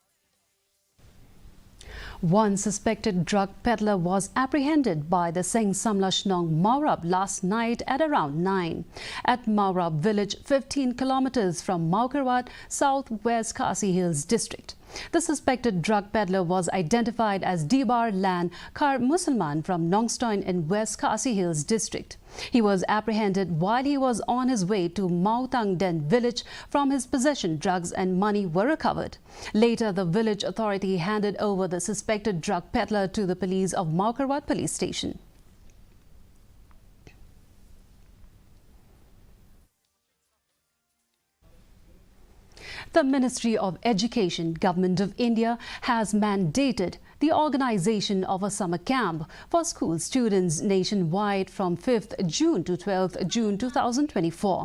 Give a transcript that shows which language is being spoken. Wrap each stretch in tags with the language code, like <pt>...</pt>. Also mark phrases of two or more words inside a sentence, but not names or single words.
<en>One suspected drug peddler was apprehended by the Singh Samlash Nong Maurab last night at around 9 at Maurab village, 15 kilometers from Maukarwat, southwest Khasi Hills district. The suspected drug peddler was identified as Dibar Lan Khar Musalman from Nongstoin in West Khasi Hills district. He was apprehended while he was on his way to Mautang Den village. From his possession, drugs and money were recovered. Later, the village authority handed over the suspected drug peddler to the police of Maukarwat police station. The Ministry of Education, Government of India, has mandated the organization of a summer camp for school students nationwide from 5th June to 12th June 2024.</en>